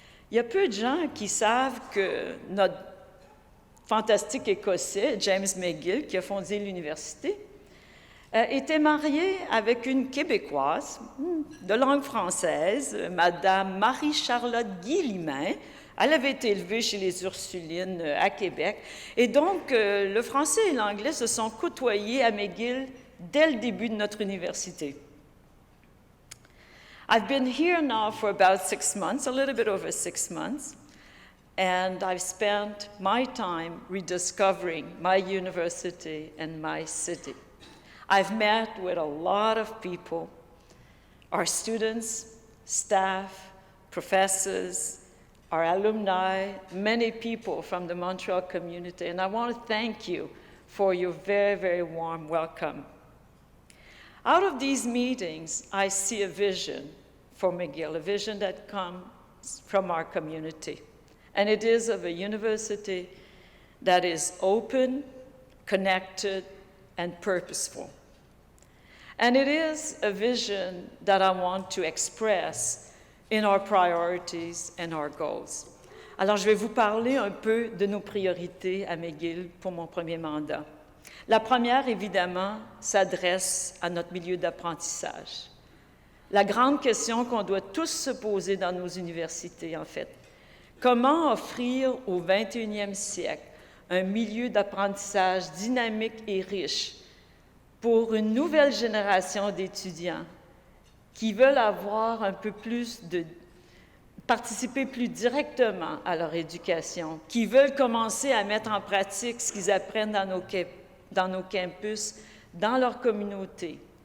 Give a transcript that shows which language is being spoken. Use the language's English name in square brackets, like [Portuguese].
[French] Il y a peu de gens qui savent que notre fantastique Écossais, James McGill, qui a fondé l'université, était marié avec une Québécoise de langue française, Madame Marie-Charlotte Guillimin. Elle avait été élevée chez les Ursulines à Québec. Et donc, le français et l'anglais se sont côtoyés à McGill dès le début de notre université. [English] I've been here now for about 6 months, a little bit over 6 months, and I've spent my time rediscovering my university and my city. I've met with a lot of people, our students, staff, professors, our alumni, many people from the Montreal community, and I want to thank you for your very, very warm welcome. Out of these meetings, I see a vision for McGill, a vision that comes from our community, and it is of a university that is open, connected, and purposeful. And it is a vision that I want to express in our priorities and our goals. [French] Alors, je vais vous parler un peu de nos priorités à McGill pour mon premier mandat. La première, évidemment, s'adresse à notre milieu d'apprentissage. La grande question qu'on doit tous se poser dans nos universités, en fait. Comment offrir au 21e siècle un milieu d'apprentissage dynamique et riche pour une nouvelle génération d'étudiants qui veulent avoir un peu plus participer plus directement à leur éducation, qui veulent commencer à mettre en pratique ce qu'ils apprennent dans nos campus, dans leur communauté,